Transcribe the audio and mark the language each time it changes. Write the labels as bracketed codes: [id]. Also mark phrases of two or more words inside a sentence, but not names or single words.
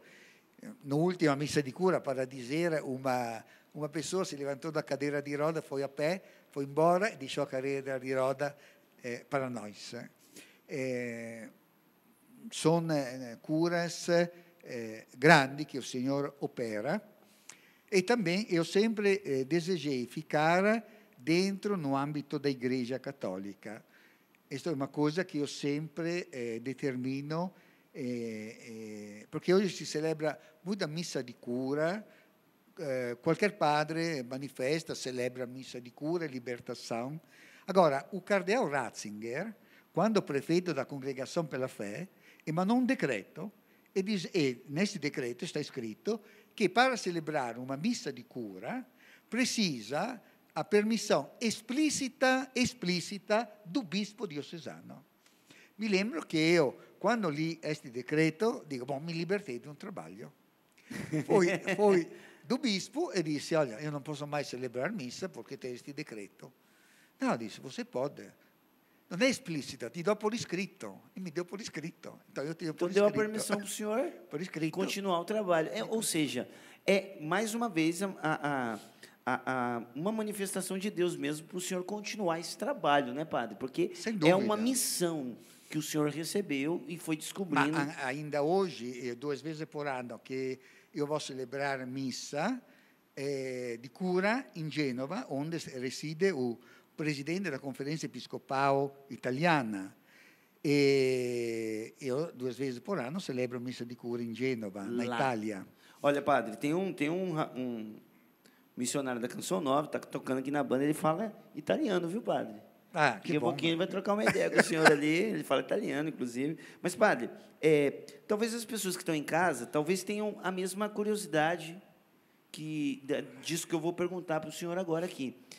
[pt] Na última missa de cura, para dizer, uma pessoa se levantou da cadeira de roda, foi a pé, foi embora e deixou a cadeira de roda para nós. São curas grandes que o Senhor opera. E também eu sempre desejei ficar dentro no âmbito da Igreja Católica. [it] Questa è una cosa che io sempre determino, perché oggi si celebra molta missa di cura, qualche padre manifesta, celebra missa di cura e libertação. [pt] Agora, o cardeal Ratzinger, quando prefeito da Congregação pela Fé, emanou um decreto, e nesse decreto está escrito che para celebrar uma missa [it] di cura [pt] precisa a permissão explícita do bispo diocesano. Mi lembro che io, quando li este decreto, dico: bom, mi libertei [it] di un [pt] trabalho. Fui do bispo e disse: olha, eu não posso mais celebrar missa porque tem este decreto. Não, disse: você pode. [it] Non è [pt] explícita, ti do por escrito. E me deu por escrito. Então, eu tenho por escrito. Deu a permissão para o senhor por escrito. Continuar o trabalho. Ou seja, mais uma vez uma manifestação de Deus mesmo para o senhor continuar esse trabalho, né, padre? Porque é uma missão que o senhor recebeu e foi descobrindo. Ainda hoje, 2 vezes por ano, que eu vou celebrar missa [it] di cura in Genova, [pt] onde reside o presidente da Conferenza Episcopal Italiana. [it] E io [pt] 2 vezes por anno celebro missa [it] di cura in Genova, [pt] na Lá. Itália. Olha, padre, tem um missionário da Canção Nova, está tocando aqui na banda, ele fala italiano, viu, padre? Ah, Daqui que a bom. pouquinho ele vai trocar uma ideia com o senhor ali, ele fala italiano, inclusive. Mas, padre, talvez as pessoas que estão em casa, talvez tenham a mesma curiosidade disso que eu vou perguntar para o senhor agora aqui.